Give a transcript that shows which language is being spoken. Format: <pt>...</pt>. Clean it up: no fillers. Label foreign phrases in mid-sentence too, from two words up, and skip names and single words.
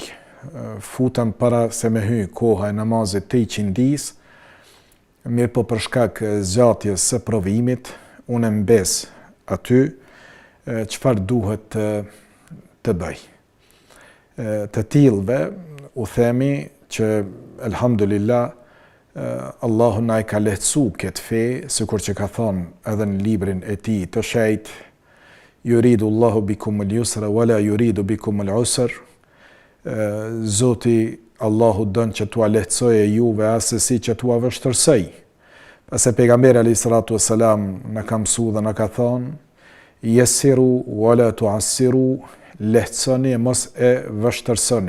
<sq>Futem para se me hyj koha e namazit të qindis, mirë po për shkak zgjatjes së provimit, unë mbes aty çfarë duhet të bëj. Të tillëve u themi që elhamdulillah Allahu na i ka lehtësu këtë fe, sikur që ka thonë edhe në librin e tij të shenjtë,</sq> <ar>يريد الله بكم اليسر ولا يريد بكم العسر.</ar> <sq>Zoti Allahu don që t'ua lehtësojë juve asesi që t'ua vështërsoj. Pasi pejgamberi</sq> <ar>عليه الصلاة والسلام</ar> <sq>na ka mësuar dhe na ka thonë</sq> <ar>يسروا ولا تعسروا,</ar> <sq>lehtësoni mos e vështërsoni.</sq>